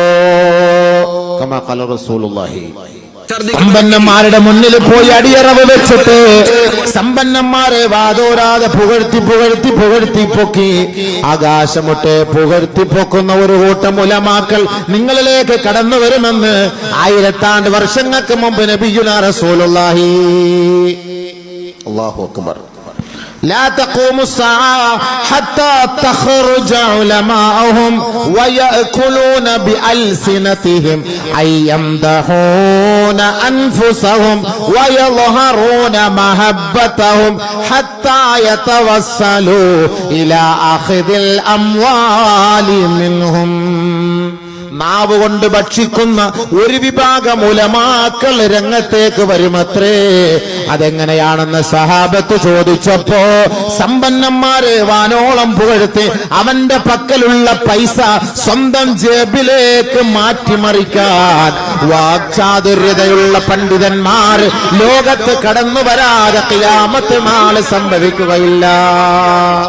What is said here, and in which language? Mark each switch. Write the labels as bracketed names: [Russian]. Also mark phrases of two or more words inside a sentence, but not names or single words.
[Arabic] كما قال رسول الله, [Malayalam] സമ്പന്നന്മാരുടെ മുന്നിൽ പോയി അടിയറവ് വെച്ചിട്ട് സമ്പന്നന്മാരെ വാതോരാതെ പുകഴ്ത്തി പുകഴ്ത്തി പുകഴ്ത്തി പൊക്കി ആകാശമൊട്ടെ പുകഴ്ത്തി പൊക്കുന്ന ഒരു കൂട്ടം ഉലമാക്കൾ നിങ്ങളിലേക്ക് കടന്നു വരുമെന്ന് 1000 വർഷങ്ങൾക്ക് മുമ്പ് [Arabic] نبينا رسول الله. الله أكبر. لا تقوم الساعة حتى تخرج علماءهم ويأكلون بألسنتهم أي يمدحون أنفسهم ويظهرون محبتهم حتى يتوصلوا إلى أخذ الأموال منهم. [Malayalam] നാവ് കൊണ്ട് ഭക്ഷിക്കുന്ന ഒരു വിഭാഗം ഉലമാക്കൾ രംഗത്തേക്ക് വരുമത്രേ. അതെങ്ങനെയാണെന്ന് സഹാബത്ത് ചോദിച്ചപ്പോ സമ്പന്നന്മാരെ വാനോളം പുകഴ്ത്തി അവന്റെ പക്കലുള്ള പൈസ സ്വന്തം ജേബിലേക്ക് മാറ്റിമറിക്കാൻ വാക്ചാതുര്യതയുള്ള പണ്ഡിതന്മാർ ലോകത്ത് കടന്നു വരാതെ ഖിയാമത്ത് നാൾ സംഭവിക്കുകയില്ല.